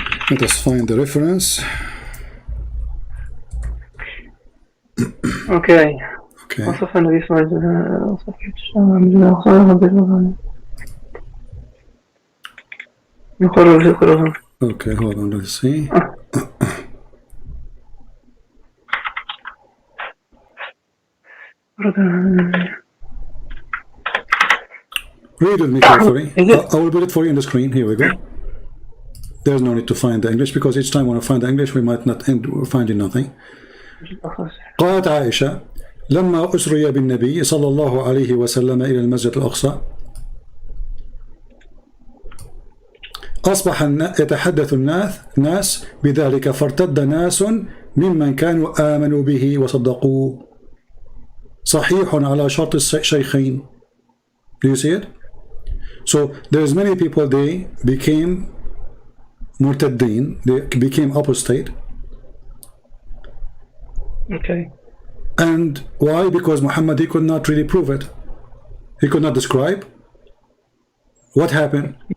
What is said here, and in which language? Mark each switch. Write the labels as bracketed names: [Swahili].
[English] Let us find the reference. Okay. Okay. [Arabic] وصف النبي صلى الله عليه وسلم. [English] Okay, hold on, let's see. Read with me carefully. I will put it for you on the screen. Here we go. There's no need to find the English because each time when I find the English we might not end finding nothing. [Arabic] قالت عائشة لما أسري بالنبي صلى الله عليه وسلم إلى المسجد الأقصى أصبح يتحدث الناس بذلك فارتد ناس ممن كانوا آمنوا به وصدقوه صحيح على شرط الشيخين. [English] Do you see it? So there's many people they became murtaddin, they became apostate. Okay. And why? Because Muhammad he could not really prove it. He could not describe what happened.